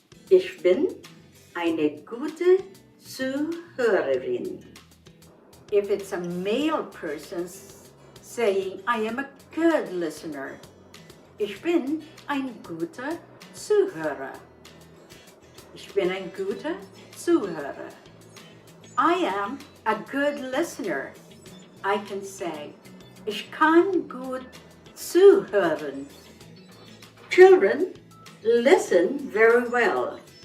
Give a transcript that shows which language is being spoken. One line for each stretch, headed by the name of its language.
German: Ich bin eine gute Zuhörerin.
English: If it's a male person saying, I am a good listener.
German: Ich bin ein guter Zuhörer. Ich bin ein guter Zuhörer.
English: I am a good listener. I can say,
German: ich kann gut zuhören.
English: Children, listen very well.